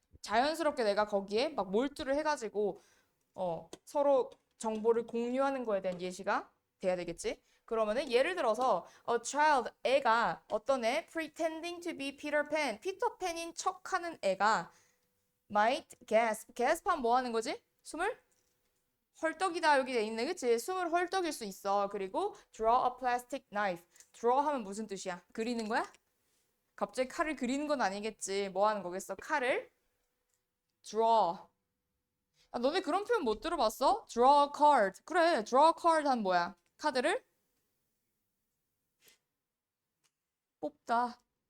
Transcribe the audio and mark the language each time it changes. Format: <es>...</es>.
<ko>자연스럽게 내가 거기에 막 몰두를 해가지고 서로 정보를 공유하는 거에 대한 예시가 돼야 되겠지? 그러면은 예를 들어서 a child 애가 어떤 애</ko> <en>pretending to be Peter Pan</en> <ko>피터팬인 척하는 애가</ko> <en>might gasp</en> <ko>하면 뭐 하는 거지? 숨을 헐떡이다 여기 돼 있네 그치? 숨을 헐떡일 수 있어. 그리고</ko> <en>draw a plastic knife</en> <ko>draw 하면 무슨 뜻이야? 그리는 거야? 갑자기 칼을 그리는 건 아니겠지. 뭐 하는 거겠어? 칼을 draw. 아, 너네 그런 표현 못 들어봤어?</ko> <en>draw a card.</en> <ko>그래, draw a card 하면 뭐야? 카드를 뽑다.</ko>